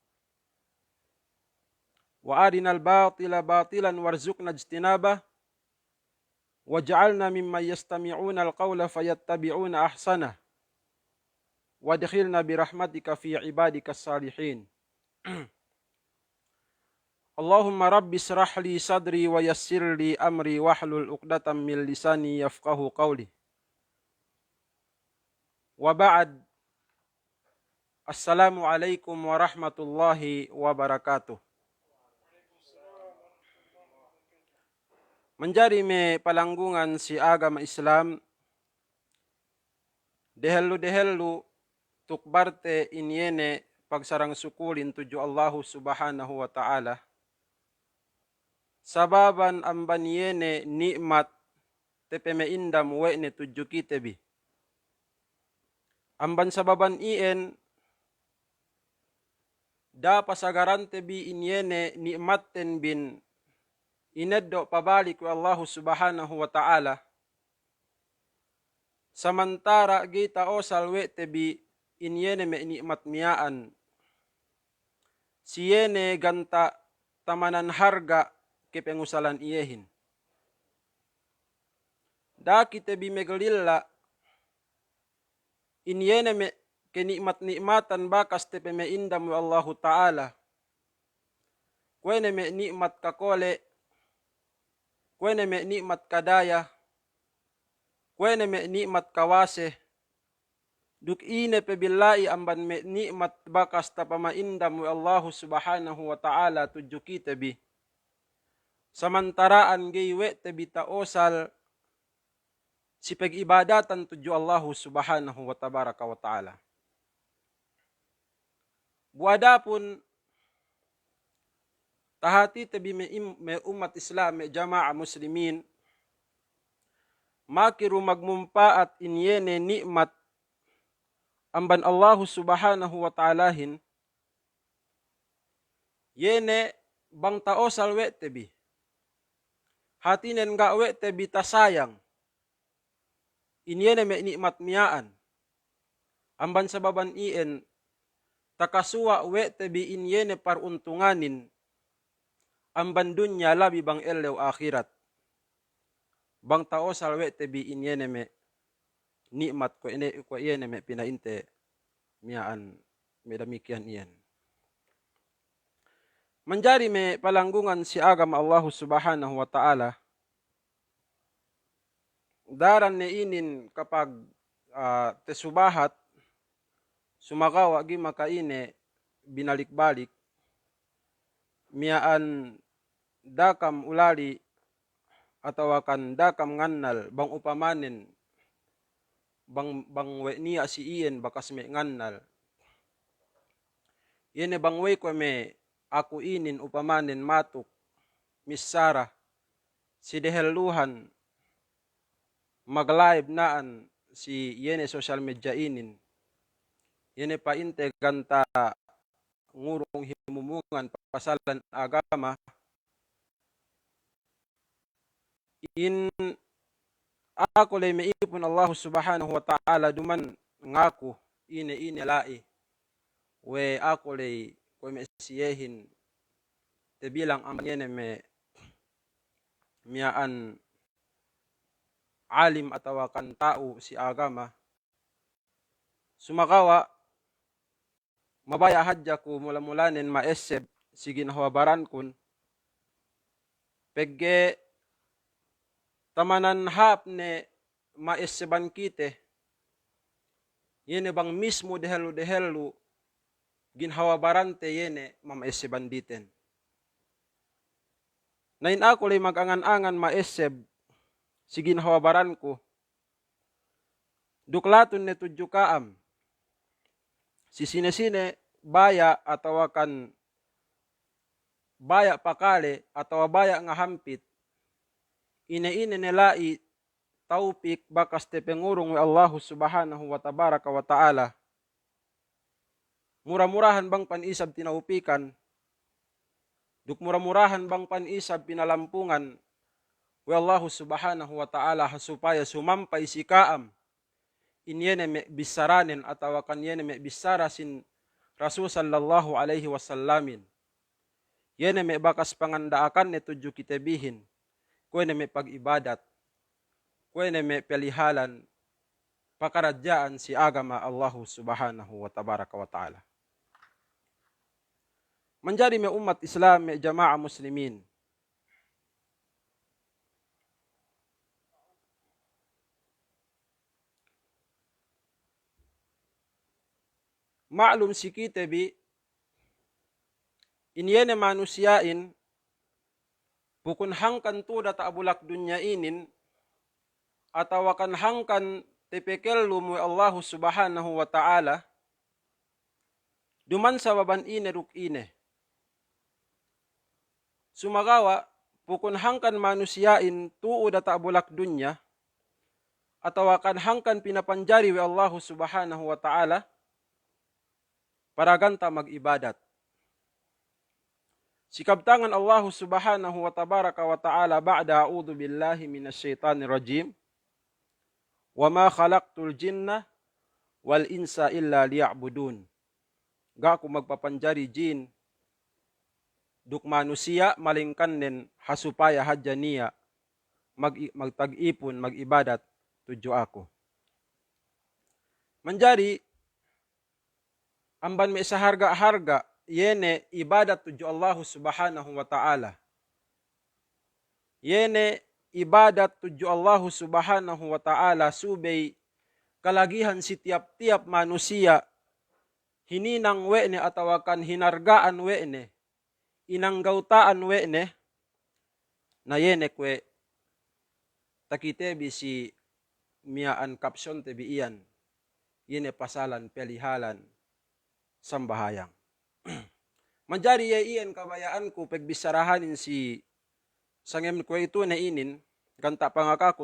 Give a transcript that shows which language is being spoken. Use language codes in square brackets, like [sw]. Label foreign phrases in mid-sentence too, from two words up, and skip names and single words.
[ar] وأرنا الباطل باطلا وارزقنا اجتنابه واجعلنا ممن يستمعون القول فيتبعون أحسنه وأدخلنا برحمتك في عبادك الصالحين. اللهم رب اشرح لي صدري ويسر لي أمري واحلل عقدة من لساني يفقهوا قولي. وبعد. السلام عليكم ورحمة الله وبركاته. [yka] Menjadi me palanggungan si agama Islam dehelu tukbarte inyene pagsarang sukulin tuju Allah [ar] سبحانه وتعالى. [yka] Sababan amban yene nikmat tepeme indam wene tuju kitebi. Amban sababan ien da pasagarante bi inyene nikmatten bin ineddo pabalik wa Allah [ar] سبحانه وتعالى. [yka] Samantara kita osal wete bi inyene me nikmat miyaan. Siyene ganta tamanan harga kepengusalan iyehin. Da kita bi megelilla inyene me kenikmat-nikmatan bakas tepe me indam wa [ar] الله تعالى. [yka] Kwene me nikmat kakole, kwene me nikmat kadaya, kwene me nikmat kawase, duk ine pebillahi amban me nikmat bakas tapama indam wa Allah [ar] سبحانه وتعالى [yka] tuju kita bi. Samantaraan gaywe tebi taosal si pag-ibadatan tuju Allah [ar] سبحانه وتبارك وتعالى. [yka] Buada pun tahati tebi me umat Islam me jamaah muslimin makiru magmumpaat inyene nikmat amban Allah [ar] سبحانه وتعالى [yka] yene bang taosal we tebi hatinen ga we tebi tasayang inyene me nikmat miyaan amban sababan ien takasuwa we tebi inyene paruntunganin amban dunya labi bang elew akhirat. Bang tao salwe tebi inyene me nikmat ko ine me pinainte miyaan me demikian iyan. Menjadi me palanggungan si agama Allah [ar] سبحانه وتعالى [yka] daran ne inin kapag tesubahat sumakawa gi makaine binalik-balik miyaan dakam ulali atau akan dakam ngannal bang upamanin bang we niya si iyan bakas me ngannal yene bang we ko me aku inin upamanin matuk misara si deheluhan mag-live naan si yene [en] social media [yka] inin yene pa inte ganta ngurong himumungan pasalan agama in ako lay maipon Allah [ar] سبحانه وتعالى [yka] duman ngaku ine lai we ako lay ko mesiyehin te bilang amyene me miyaan alim atau kan tao si agama sumakawa mabaya hadya ko mula-mulanin maeseb si ginhawabaran kun pegge tamanan hap ne maeseban kite yene bang mismo dehelu ginhawabarante yene mamaeseban diten. Nain ako lay mag-angan-angan maeseb si ginhawabaran ko duklaton ne tudyo kaam si sine-sine baya atau akan baya pakale atau baya nga hampit ine nilai taupik bakas te pengurung Allah [ar] سبحانه وتبارك وتعالى [yka] murah-murahan bang panisab tinaupikan duk murah-murahan bang panisab pinalampungan wa Allah [ar] سبحانه وتعالى [yka] supaya sumampay si kaam inyene me bisaranin atau akan yene me bisarasin Rasul [ar] صلى الله عليه وسلم [yka] yene me bakas pangandaakan ne tudyo kitebihin kuwene me pag-ibadat kuwene me pelihalan pakaradyaan si agama Allah [ar] سبحانه وتبارك وتعالى. [yka] Menjadi me umat Islam me jamaah muslimin maklum si kitebi inyene manusiain bukun hangkan tu data abulak dunya inin atau akan hangkan tepekel lumu Allah [ar] سبحانه وتعالى [yka] duman sa baban ine ruk ine sumagawa bukun hangkan manusiain tuu data abulak dunya atau akan hangkan pinapanjari wa Allah [ar] سبحانه وتعالى [yka] para ganta mag-ibadat. [ar] Sikabtangan الله سبحانه وتبارك وتعالى بعد أعوذ بالله من الشيطان الرجيم وما خلقت الجن والإنس إلا ليعبدون. [yka] Ga ako magpapanjari jin duk manusia malingkan nen hasupaya hadya niya magtag-ipon mag-ibadat tudyo ako. Manjari amban may sa harga-harga yene ibadat tudyo Allah [ar] سبحانه وتعالى. [yka] Yene ibadat tudyo Allah [ar] سبحانه وتعالى [yka] subay kalagihan si tiap-tiap manusia hininang wene atawakan hinargaan wene inanggautaan wene na yene kwe takitebi si miyaan kapsyon tebi iyan yene pasalan pelihalan sambahayang. Manjari iyan kabayaan ko pegbisarahanin si sangem ko ito na inin ganta pangakako